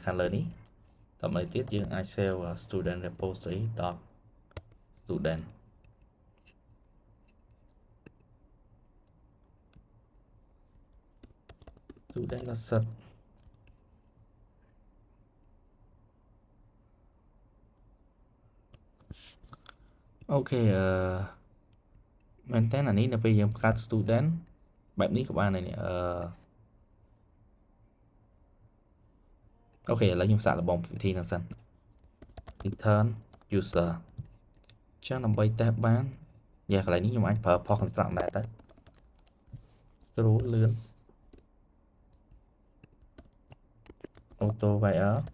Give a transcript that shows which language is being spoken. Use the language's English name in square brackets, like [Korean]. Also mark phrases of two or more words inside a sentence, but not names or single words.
[Khmer] ខាងលើនេះតទៅទៀតយើងអាច [English] save student repository .student set [Khmer] អូខេមែនតើអានេះនៅពេលយើងបង្កើត student បែបនេះក៏បានដែរនេះ អូខេឥឡូវខ្ញុំសាកល្បងវិធីហ្នឹងសិន [English] return user [Khmer] ចឹងដើម្បីតេស្តបានយ៉ាកន្លែងនេះខ្ញុំអាចប្រើ [English] for construct [Khmer] ដែរទៅស្រួលលឿន [English] auto wire